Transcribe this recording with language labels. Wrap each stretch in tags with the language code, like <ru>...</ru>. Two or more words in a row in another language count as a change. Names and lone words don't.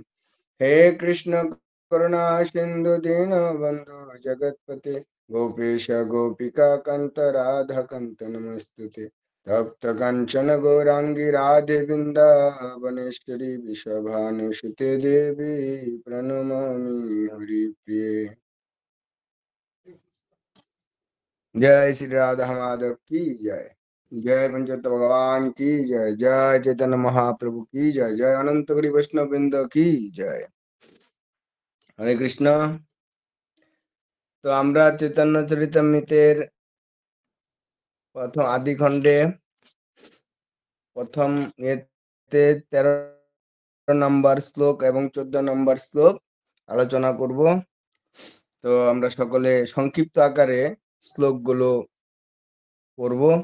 <sa>हे कृष्ण करुणा सिंधु दीनबन्धु जगत्पते गोपेश गोपिका कान्त राधा कान्त नमस्तुते। तप्त कांचन गौरांगी राधे वृंदावनेश्वरी विश्वभानुसुते देवी प्रणमामि हरिप्रिये।</sa> <hi>जय श्री राधा माधव की जय। जय पंचतत्व भगवान की जय। जय चैतन्य महाप्रभु की जय। जय अनंत गिरि वैष्णव वृंद की जय। हरे कृष्ण।</hi> <bn>तो আমরা চৈতন্য চরিতামৃতের প্রথম আদি খণ্ডে প্রথম এতে 13 নম্বর শ্লোক এবং 14 নম্বর শ্লোক আলোচনা করব। তো আমরা সকলে সংক্ষিপ্ত আকারে শ্লোকগুলো পড়ব।</bn>